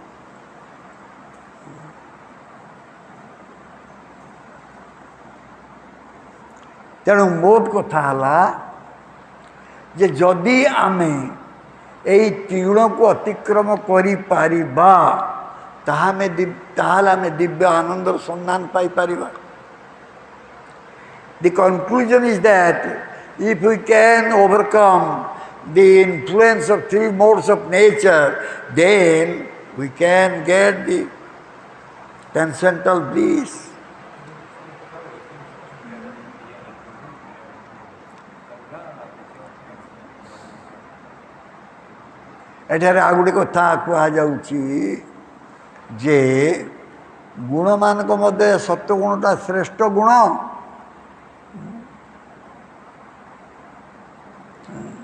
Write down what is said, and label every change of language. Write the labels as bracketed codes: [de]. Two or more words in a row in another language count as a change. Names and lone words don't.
[or] ତେଣୁ ମୋଟ କଥା ହେଲା ଯେ ଯଦି ଆମେ ଏଇ ତିଣକୁ ଅତିକ୍ରମ କରିପାରିବା ତାହେଲେ ଆମେ ଦିବ୍ୟ ଆନନ୍ଦର ସନ୍ଧାନ ପାଇପାରିବା। [en] The conclusion is that if we can overcome the influence of three modes of nature, then we can get the transcendental bliss. [or] ଏଠାରେ ଆଉ ଗୋଟେ କଥା କୁହାଯାଉଛି ଯେ ଗୁଣମାନଙ୍କ ମଧ୍ୟରେ ସତ୍ୱଗୁଣଟା ଶ୍ରେଷ୍ଠ ଗୁଣ।